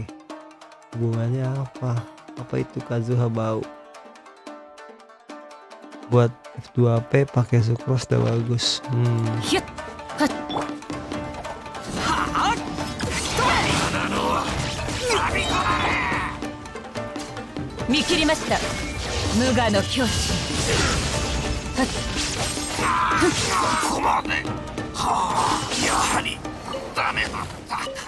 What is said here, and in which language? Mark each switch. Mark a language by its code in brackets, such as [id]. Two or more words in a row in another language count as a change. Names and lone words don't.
[id] Hubungannya apa itu Kazuha bau? Buat F2P pakai Sucrose udah bagus. [ja] 見切りました。無我の境地。ここまで。はあ、やはりダメだった。